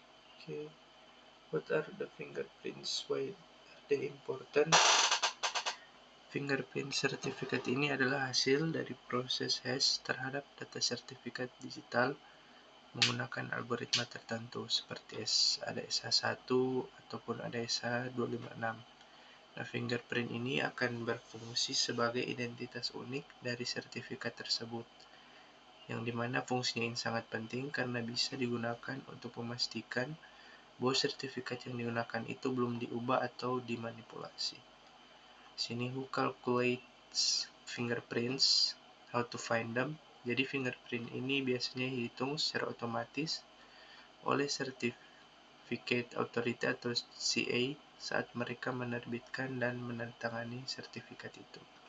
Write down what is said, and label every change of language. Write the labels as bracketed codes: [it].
[en] Okay, what are the fingerprints? Why are they important? [id] Fingerprint certificate ini adalah hasil dari proses hash terhadap data sertifikat digital menggunakan algoritma tertentu seperti ada SH1 ataupun ada SH256. Nah, fingerprint ini akan berfungsi sebagai identitas unik dari sertifikat tersebut, yang dimana fungsinya ini sangat penting karena bisa digunakan untuk memastikan bahwa sertifikat yang digunakan itu belum diubah atau dimanipulasi. [en] Sini who calculates fingerprints, how to find them. [id] Jadi fingerprint ini biasanya dihitung secara otomatis oleh Certificate Authority atau CA saat mereka menerbitkan dan menandatangani sertifikat itu.